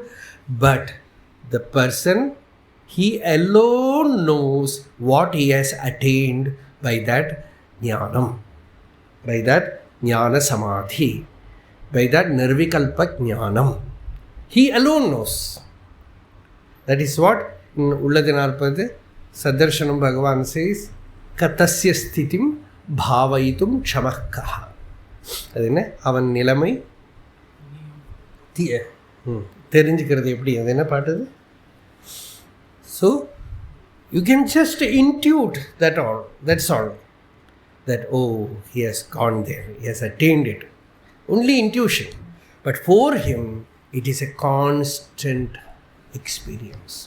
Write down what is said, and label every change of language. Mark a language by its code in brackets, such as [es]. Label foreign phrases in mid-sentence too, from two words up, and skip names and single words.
[en] But the person, he alone knows what he has attained by that jnanam, by that [sa] ज्ञान समाधि, [en] by that [sa] निर्विकल्प ज्ञानम्. [en] He alone knows. That is what in Ulladinarpade Sadarshanam Bhagavan says, [sa] कस्तस्य स्थितिं भावयितुं क्षमः. [ta] அதுன்னு அவன் நிலைமை தெரிஞ்சுக்கிறது எப்படி, அது என்ன பாட்டுது? [en] So you can just intuit that all, that's all, that oh, he has gone there, he has attained it, only intuition. But for him it is a constant experience.